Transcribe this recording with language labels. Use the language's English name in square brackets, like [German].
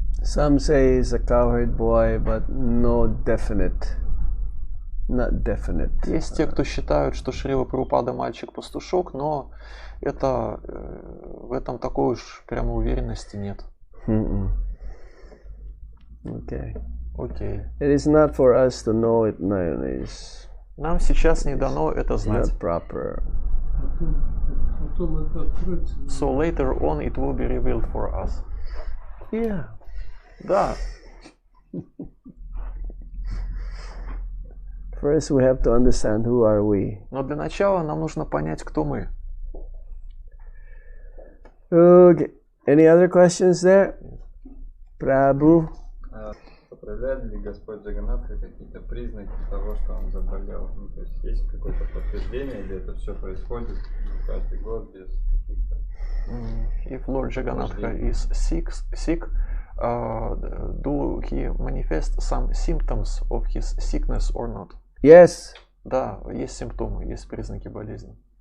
[English] Some say he's a cowherd boy, but no definite. Not definite. [Russian] Есть те, кто считают, что Шрила Прабхупада мальчик-пастушок, но это, в этом такой уж прямо уверенности нет. [English] Okay. [Russian] Окей. [English] It is not for us to know it nowadays. [Russian] Нам сейчас не дано это знать. [English] Not proper. [Russian] Потом это откроется. [English] So later on it will be revealed for us. Yeah. [Russian] Да. [English] First we have to understand who are we. [Russian] Но для начала нам нужно понять, кто мы. [English] Okay. Any other questions there? Prabhu? [Russian] Проявляет ли Господь Джаганатха какие-то признаки того, что он заболел? Ну, то есть есть какое-то подтверждение, или это все происходит каждый год без каких-то... [English] If Lord Jagannatha is sick, do he manifest some symptoms of his sickness or not? Yes. [Russian] Да, есть симптомы, есть признаки болезни.